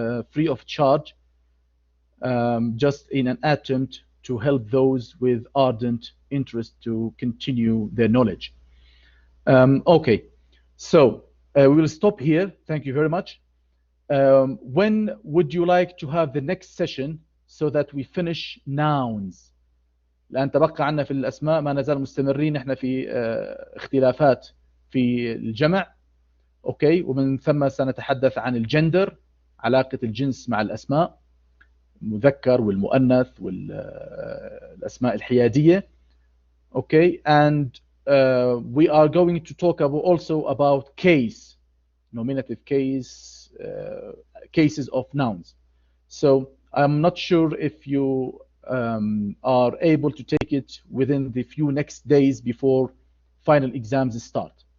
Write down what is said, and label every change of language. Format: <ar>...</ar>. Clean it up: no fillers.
<en>free of charge, just in an attempt to help those with ardent interest to continue their knowledge. Okay, so we will stop here. Thank you very much. When would you like to have the next session so that we finish nouns?</en> <ar>الآن تبقى عنا في الأسماء ما نزال مستمرين احنا في اختلافات في الجمع. اوكي، ومن ثم سنتحدث عن الجندر، علاقة الجنس مع الأسماء، المذكر والمؤنث والأسماء الحيادية.</ar> <en>Okay, and we are going to talk also about case, nominative case, cases of nouns. So I'm not sure if you are able to take it within the few next days before final exams start.</en>